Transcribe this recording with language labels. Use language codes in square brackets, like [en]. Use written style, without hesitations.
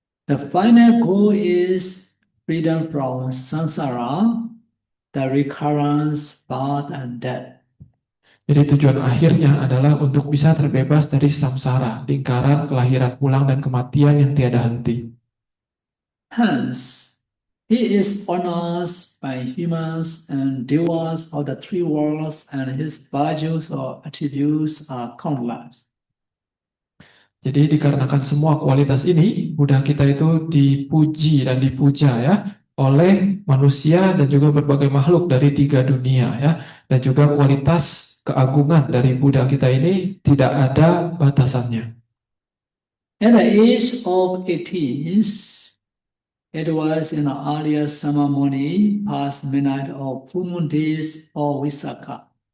[en] The final goal is freedom from samsara, the recurrence, birth, and death. [id] Jadi tujuan akhirnya adalah untuk bisa terbebas dari samsara, lingkaran kelahiran ulang dan kematian yang tiada henti. [en] Hence, he is honored by humans and devas of the three worlds, and his virtues or attributes are countless. [id] Jadi dikarenakan semua kualitas ini, Buddha kita itu dipuji dan dipuja ya oleh manusia dan juga berbagai makhluk dari tiga dunia ya. Dan juga kualitas keagungan dari Buddha kita ini tidak ada batasannya. [en] At the age of 18, it was in the earlier summer morning, past midnight of full moon days of Visakha.